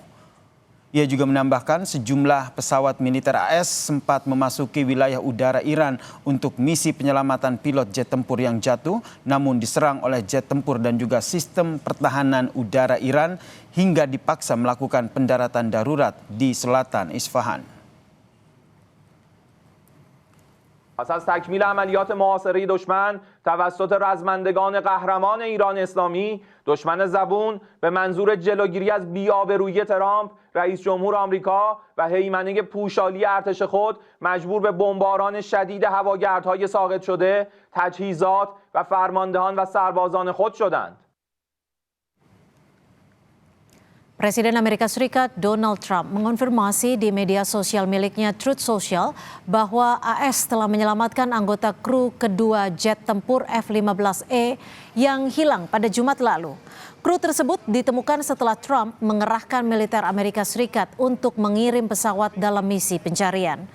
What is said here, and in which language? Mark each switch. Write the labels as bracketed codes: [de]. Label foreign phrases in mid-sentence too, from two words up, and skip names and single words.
[id] Ia juga menambahkan sejumlah pesawat militer AS sempat memasuki wilayah udara Iran untuk misi penyelamatan pilot jet tempur yang jatuh, namun diserang oleh jet tempur dan juga sistem pertahanan udara Iran hingga dipaksa melakukan pendaratan darurat di selatan Isfahan. [fa] پس از تکمیل عملیات محاصره دشمن توسط رزمندگان قهرمان ایران اسلامی، دشمن زبون به منظور جلوگیری از بی‌آبرویی ترامپ، رئیس جمهور آمریکا و هیمنه پوشالی ارتش خود مجبور به بمباران شدید هواگردهای ساقط شده، تجهیزات و فرماندهان و سربازان خود شدند. [id] Presiden Amerika Serikat Donald Trump mengonfirmasi di media sosial miliknya Truth Social bahwa AS telah menyelamatkan anggota kru kedua jet tempur F-15E yang hilang pada Jumat lalu. Kru tersebut ditemukan setelah Trump mengerahkan militer Amerika Serikat untuk mengirim pesawat dalam misi pencarian.